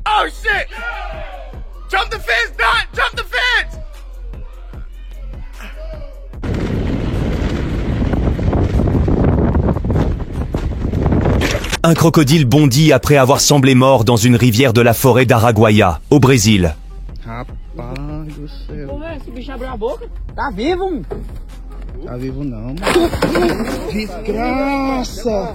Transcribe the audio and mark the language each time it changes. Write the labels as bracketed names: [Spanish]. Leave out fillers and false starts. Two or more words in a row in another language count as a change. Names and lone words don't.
[English] Oh shit! Jump the fence, Dot! Jump the fence! [French] Un crocodile bondit après avoir semblé mort dans une rivière de la forêt d'Araguaia, au Brésil. [Portuguese] Rapaz do céu. Esse bicho abriu a boca. Tá vivo? Tá vivo não. Desgraça!